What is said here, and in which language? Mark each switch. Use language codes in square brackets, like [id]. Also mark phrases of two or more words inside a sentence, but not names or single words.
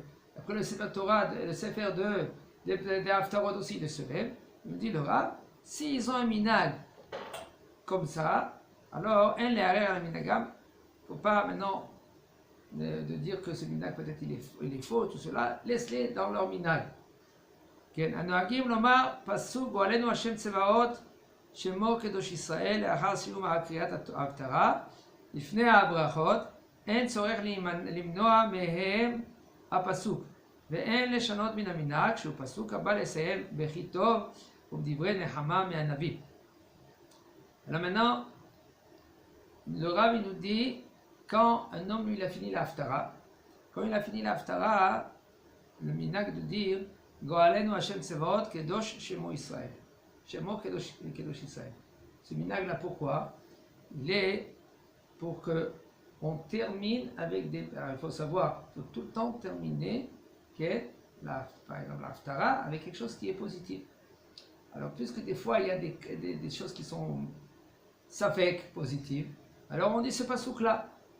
[fr] Après le [he] ספר תורה, [fr] le Sefer des Haftarot aussi, il le soulève. Il me dit le Rav, s'ils ont un minag comme ça, alors un l'arrière un minagam. Il ne faut pas maintenant de dire que ce minag peut-être il est faux, tout cela. Laisse-les dans leur minag. [he] הנוהגים לומר פסוק גואלנו השם צבאות שמו קדוש ישראל לאחר סיום קריאת ההפטרה לפני הברכות אין צורך למנוע מהם הפסוק ואין לשנות מן המנהג שהוא פסוק הבא לסיים בכי טוב ובדברי נחמה מהנביא. [fr] Alors maintenant, le Rav il nous dit quand un homme lui il a fini la haftara, quand il a fini la haftara, le minhag de dire [he] גואלנו השם צבאות קדוש שמו ישראל. שמו קדוש ישראל. [fr] Ce minhag là pourquoi? Il est pour que on termine avec des... Alors, il faut savoir, il faut tout le temps terminer, par exemple l'Haftara, avec quelque chose qui est positif. Alors, puisque des fois, il y a des choses qui sont safek, positives, alors on dit ce pasouk-là.